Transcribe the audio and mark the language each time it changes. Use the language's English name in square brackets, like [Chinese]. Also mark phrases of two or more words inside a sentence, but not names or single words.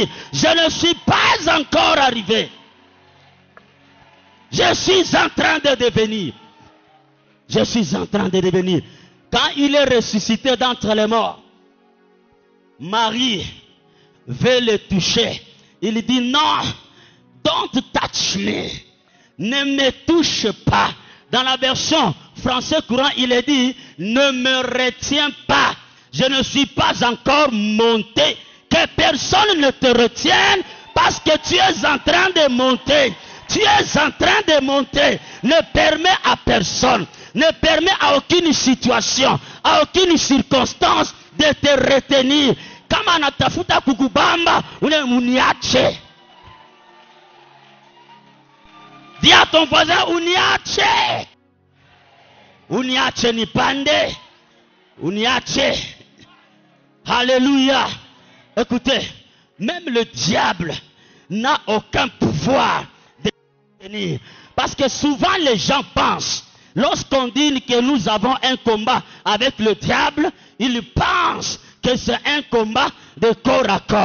[French] Je ne suis pas encore arrivé. Je suis en train de devenir. Je suis en train de devenir. Quand il est ressuscité d'entre les morts, Marie veut le toucher. Il dit non, [English] don't touch me. [French] Ne me touche pas. Dans la version français courant, il est dit, ne me retiens pas. Je ne suis pas encore monté. Que personne ne te retienne parce que tu es en train de monter. Tu es en train de monter. Ne permets à personne. Ne permet à aucune situation, à aucune circonstance de te retenir. [Swahili] Kama anatafuta kukubamba, uniache. [French] Dis à ton voisin, [Swahili] uniache. Uniache ni pande. Uniache. [French] Alléluia. Écoutez, même le diable n'a aucun pouvoir de retenir. Parce que souvent les gens pensent, lorsqu'on dit que nous avons un combat avec le diable, ils pensent que c'est un combat de corps à corps.